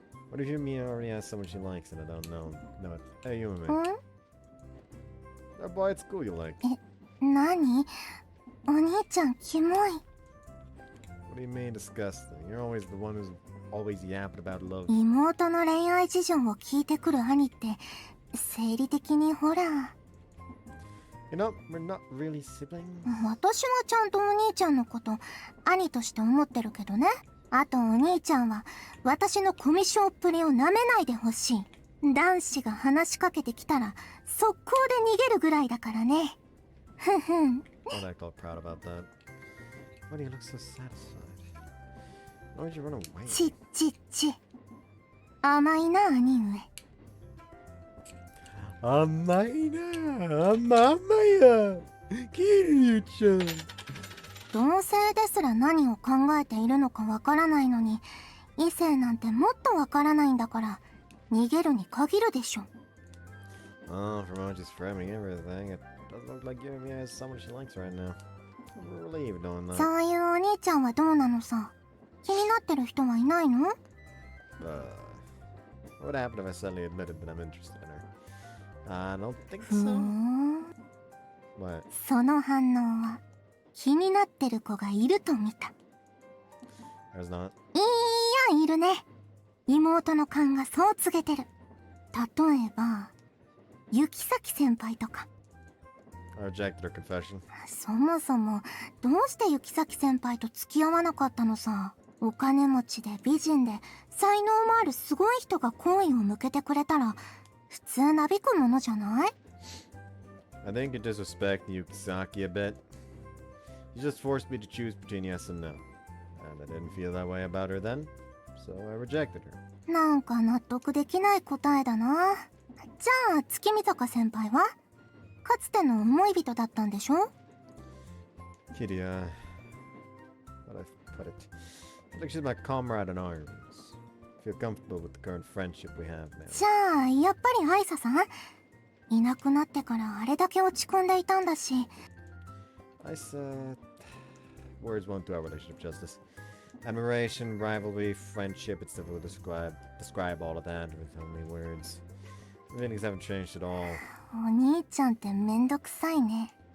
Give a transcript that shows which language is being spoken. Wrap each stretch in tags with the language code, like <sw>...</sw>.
<en>What if Yumi already has someone she likes and I don't know? No, hey Yumi. うん？ That boy at school you like.</en> <ja>何？お兄ちゃんキモい。</ja> <en>What do you mean disgusting? You're always the one who's always yapping about love.</en> <ja>妹の恋愛事情を聞いてくる兄って生理的にほら。</ja> <en>You know, we're not really siblings.</en> <ja>私はちゃんとお兄ちゃんのこと兄として思ってるけどね。あとお兄ちゃんは私のコミュ障っぷりを舐めないでほしい。男子が話しかけてきたら速攻で逃げるぐらいだからね。ふんふん。</ja> <en>Don't act all proud about that. Why do you look so satisfied? Why would you run away?</en> <ja>ちっちっち。甘いな兄上。甘いな、甘いや。キリュウちゃん。同性ですら何を考えているのかわからないのに、異性なんてもっとわからないんだから、逃げるに限るでしょ。</ja> <en>Oh, from how she's framing everything, it doesn't look like Yumi has someone she likes right now. I'm relieved knowing that.</en> <ja>そういうお兄ちゃんはどうなのさ。気になってる人はいないの？</ja> <en>What would happen if I suddenly admitted that I'm interested in her? I don't think ふー so. ん。 What?</en> <ja>その反応は気になってる子がいると見た。</ja> <en>There's not.</en> <ja>いや、いるね。妹の勘がそう告げてる。例えば雪崎先輩とか。</ja> <en>I rejected her confession.</en> <ja>そもそもどうして雪崎先輩と付き合わなかったのさ。お金持ちで美人で才能もあるすごい人が好意を向けてくれたら普通なびくものじゃない？</ja> <en>I think you're disrespecting Yukisaki a bit. You just forced me to choose between yes and no. And I didn't feel that way about her then, so I rejected her.</en> <ja>なんか納得できない答えだな。じゃあ月見坂先輩はかつての思い人だったんでしょ？</ja> <en>Kitty, how do I put it? I think she's my comrade in arms. Feel comfortable with the current friendship we have now.</en> <ja>じゃあやっぱりアイサさんいなくなってからあれだけ落ち込んでいたんだし。</ja> <en>I said words won't do our relationship justice. Admiration, rivalry, friendship, it's difficult to describe all of that with only words. Feelings haven't changed at all.</en> <ja>お兄ちゃんってめんどくさいね。</ja>